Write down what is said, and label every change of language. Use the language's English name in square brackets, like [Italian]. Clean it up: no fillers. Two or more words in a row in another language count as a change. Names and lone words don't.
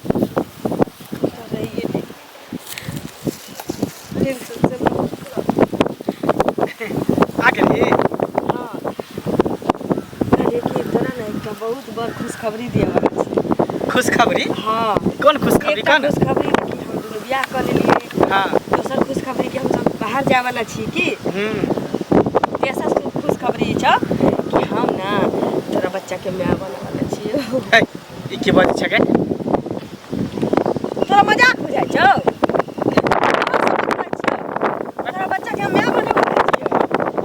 [Maithili] आगे रे बहुत बड़ खुशखबरी दिया बा। खुशखबरी? हाँ कौन खुशखबरी? कौन खुशखबरी कि हम दोनों बियाह कर लेलिए। हां दोसर खुशखबरी कि हम सब बाहर जाए वाला छी की। तेसर खुशखबरी छ कि हम ना तोरा बच्चा के माय बने वाला छी। छियै ई के बात छै के तोरा मजाक बुझाइ छौ तोरा बच्चा के माय बने छियै